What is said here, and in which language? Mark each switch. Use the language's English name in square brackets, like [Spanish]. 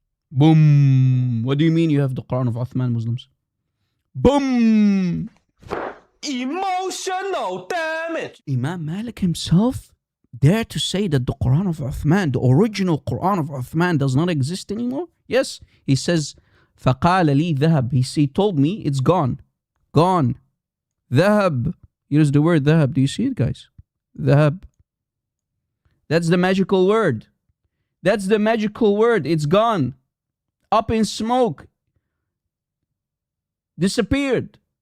[English] Boom. What do you mean you have the Quran of Uthman, Muslims? Boom. Emotional damage. Imam Malik himself dare to say that the Quran of Uthman, the original Quran of Uthman, does not exist anymore? Yes. He says, [Arabic] فَقَالَ لِي ذَهَب. [English] He told me it's gone. Gone. ذهب. Here's the word ذهب. Do you see it, guys? ذهب. That's the magical word. That's the magical word. It's gone. Up in smoke. Disappeared.